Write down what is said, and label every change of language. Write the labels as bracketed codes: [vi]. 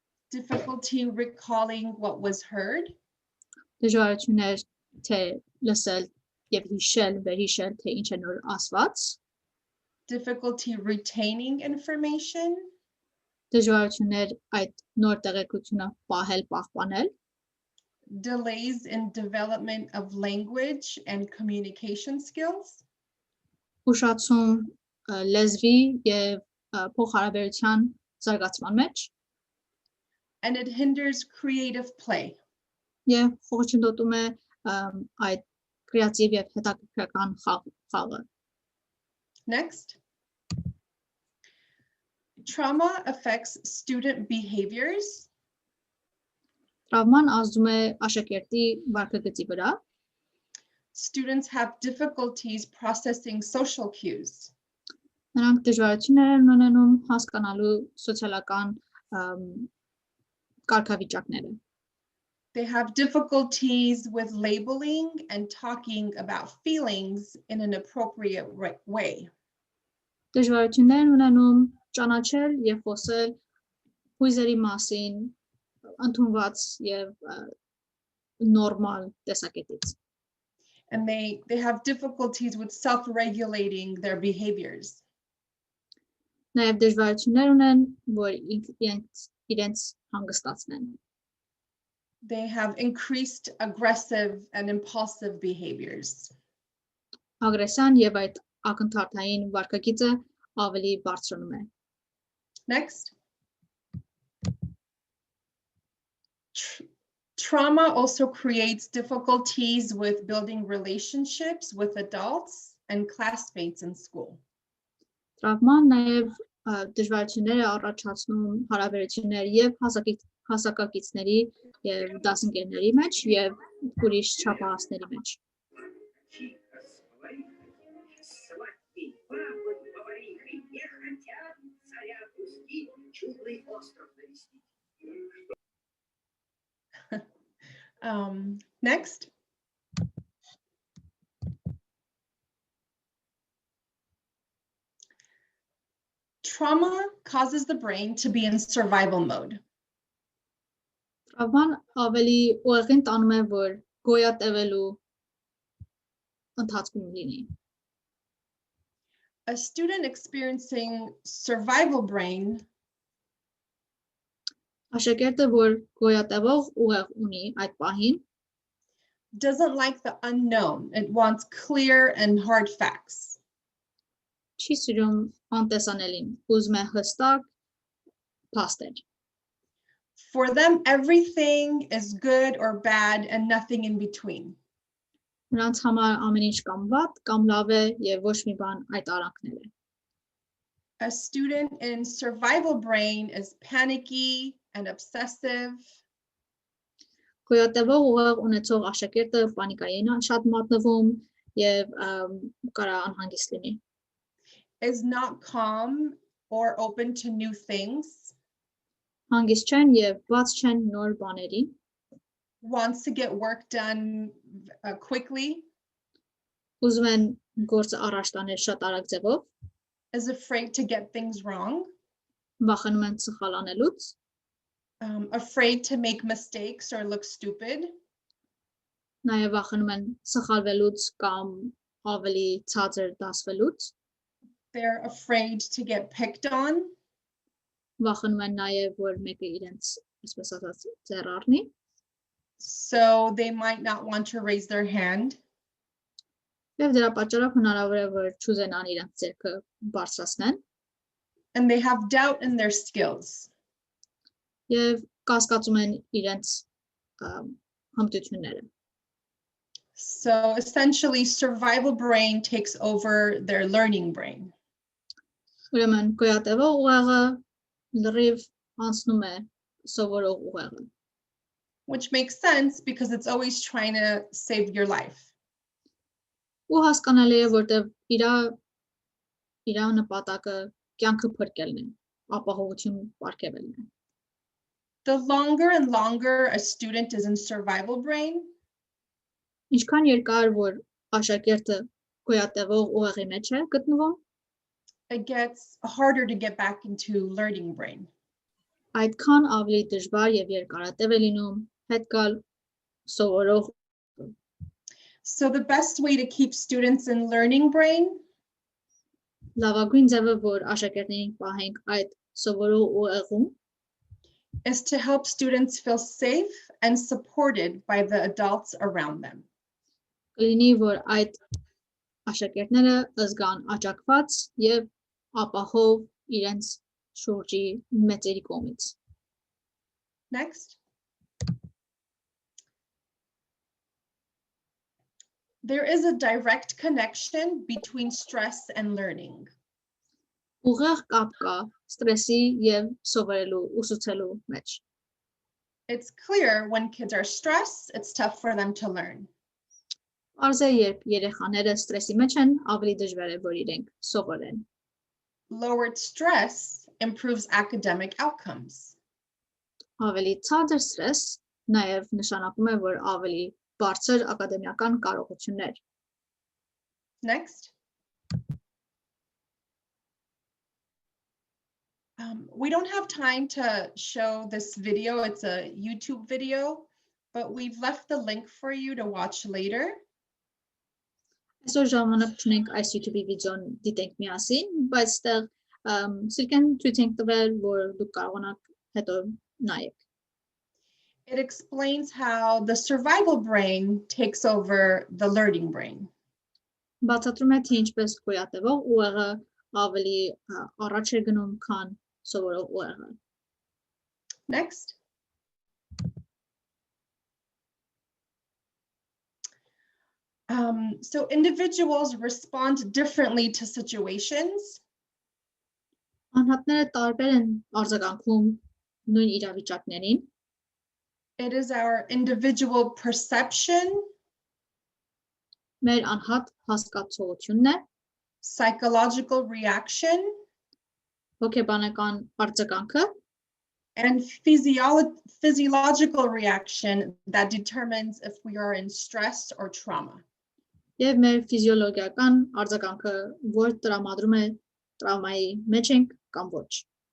[en] difficulty recalling what was heard, [hy] դժվարություն է թե լսել եւ հիշել, վերհիշել թե ինչ է նոր ասված, [en] difficulty retaining information, [hy] դժվարություններ այդ նոր տեղեկությունը պահել, պահպանել, [en] delays in development of language and communication skills, [hy] ուշացում լեզվի եւ փոխհարաբերության զարգացման մեջ [en] and it hinders creative play. [hy] եւ խոչընդոտում է այդ կրեատիվ եւ հետաքրքրական խաղը։ [en] Next. Trauma affects student behaviors, [hy] Տրավման ազդում է աշակերտի վարքագծի վրա, [en] students have difficulties processing social cues. [hy] նրանք դժվարություններ են ունենում հասկանալու սոցիալական կարգավիճակները։ [en] They have difficulties with labeling and talking about feelings in an appropriate way. [hy] Դժվարություններ են ունենում ճանաչել եւ խոսել հույզերի մասին ընդունված եւ նորմալ տեսակետից։ [en] And they have difficulties with self-regulating their behaviors. [hy] Նաեւ դժվարություններ ունեն, որ իրենց հանգստացնեն։ [en] They have increased aggressive and impulsive behaviors. [hy] Ագրեսիան եւ այդ ակնթարթային վարքագիծը ավելի բարձրանում է։ [en] Next. Trauma also creates difficulties with building relationships with adults and classmates in school. [hy] Տրավման նաեւ դժվարություններ է առաջացնում հարաբերություններ եւ հասակակիցների եւ դասընկերների մեջ եւ ուրիշ չափահասների մեջ։ [en] Next. Trauma causes the brain to be in survival mode. [hy] Տրավման ավելի ուղղին տանում է, որ գոյատևելու ընթացքում լինի։ [en] A student experiencing survival brain [hy] Աշակերտը, որ գոյատևող ուղեղ ունի այդ պահին, [en] doesn't like the unknown. It wants clear and hard facts. [hy] չի սիրում անտեսանելին, ուզում է հստակ փաստեր։ [en] For them, everything is good or bad and nothing in between. [hy] Նրանց համար ամեն ինչ կամ վատ, կամ լավ է եւ ոչ մի բան այդ արանքներ է։ [en] A student in survival brain is panicky and obsessive. [hy] Գոյատևող ուղեղ ունեցող աշակերտը պանիկային է շատ մատնվում եւ կարա անհանգիստ լինի։ [en] Is not calm or open to new things. [hy] Հանգիստ չեն եւ բաց չեն նոր բաների։ [en] Wants to get work done quickly. [hy] Ուզում են գործը առաջ տանել շատ արագ ձևով, [en] Is afraid to get things wrong. [hy] վախենում են սխալանելուց, [en] Afraid to make mistakes or look stupid. [hy] նաեւ վախենում են սխալվելուց կամ ավելի ցածր դասվելուց, [en] They're afraid to get picked on. [hy] վախենում են նաեւ որ մեկը իրենց, այսպես ասած, ձեռ առնի, [en] So they might not want to raise their hand. [hy] եւ դրա պատճառով հնարավոր է որ չուզենան իրենց ձեռքը բարձրացնեն [en] And they have doubt in their skills. [hy] եւ կասկածում են իրենց հմտությունները։ [en] So essentially, survival brain takes over their learning brain. [hy] Ուրեմն գոյատևող ուղեղը լրիվ անցնում է սովորող ուղեղը, [en] Which makes sense because it's always trying to save your life. [hy] ու հասկանալի է որտեվ իր նպատակը կյանքը փրկելն է, ապահովություն պարգևելն է։ [en] The longer and longer a student is in survival brain, [hy] Ինչքան երկար որ աշակերտը գոյատևող ուղեղի մեջ է գտնվում, [en] it gets harder to get back into learning brain. [hy] այդքան ավելի դժվար եւ երկարատև է լինում հետ գալ սովորող. [en] So the best way to keep students in learning brain [hy] Լավագույն ձևը, որ աշակերտներին պահենք այդ սովորող ուղեղում, [en] is to help students feel safe and supported by the adults around them. [hy] կլինի, որ այդ աշակերտները զգան աջակված եւ ապահով իրենց շուրջի մեծերի կողմից. [en] Next. There is a direct connection between stress and learning. [hy] Ուղեղ կապ կա ստրեսի եւ սովորելու ուսուցելու մեջ. [en] It's clear when kids are stressed, it's tough for them to learn. [hy] Պարզ է, երբ երեխաները ստրեսի մեջ են, ավելի դժվար է, որ իրենք սովորեն. [en] Lowered stress improves academic outcomes. [hy] Ավելի ցածր ստրես նաեւ նշանակում է, որ ավելի բարձր ակադեմիական կարողություններ. [en] Next. We don't have time to show this video. It's a YouTube video, but we've left the link for you to watch later. [hy] Այսօր ժամանակ չունենք այս YouTube վիդեոն դիտենք միասին, բայց այստեղ սիրկեն ցույց ենք տվել, որ դուք կարողանաք հետո նայեք. [en] It explains how the survival brain takes over the learning brain. [hy] Բացատրում է, թե ինչպես գոյատևող ուղեղը ավելի առաջ է գնում, քան սովորող ուղեղը. [en] Next. So individuals respond differently to situations. [hy] Անհատները տարբեր են արձագանքում նույն իրավիճակներին. [en] It is our individual perception, [hy] Մեր անհատ հասկացողությունն է, [en] psychological reaction, [hy] հոգեբանական արձագանքը [en] and physiological reaction that determines if we are in stress or trauma. [hy] եւ մեր ֆիզիոլոգիական արձագանքը, որ տրամադրում է տրավմայի մեջ ենք կամ ոչ.